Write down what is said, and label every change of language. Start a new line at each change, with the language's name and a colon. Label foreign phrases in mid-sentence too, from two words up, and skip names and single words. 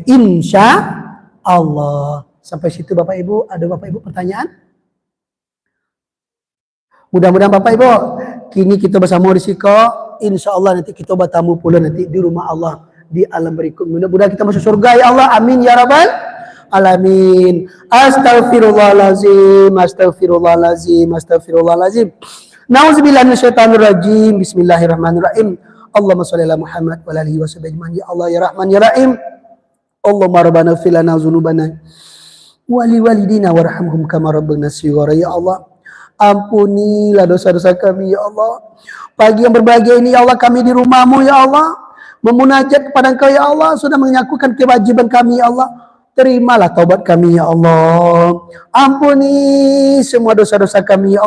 Indonesian: Insya Allah. Sampai situ Bapak Ibu, ada Bapak Ibu pertanyaan? Mudah-mudahan Bapak Ibu, kini kita bersama di siko, insya Allah nanti kita bertamu pula nanti di rumah Allah di alam berikut. Mudah-mudahan kita masuk surga ya Allah.
Arabic: آمين يا رب العالمين. أستغفر الله العظيم، أستغفر الله العظيم، أستغفر الله العظيم. نعوذ بالله من الشيطان الرجيم. بسم الله الرحمن الرحيم. اللهم صل على محمد وعلى آله وصحبه أجمعين. يا الله يا رحمن يا رحيم. اللهم ربنا اغفر لنا ذنوبنا ولوالدينا وارحمهم كما ربانا صغارا.
Indonesian: Ya Allah, ampunilah dosa-dosa kami ya Allah. Pagi yang berbahagia ini ya Allah, kami di rumah-Mu ya Allah, memunajat kepada Engkau ya Allah, sudah menyakukan kewajiban kami ya Allah. Terimalah taubat kami ya Allah. Ampuni semua dosa-dosa kami ya Allah.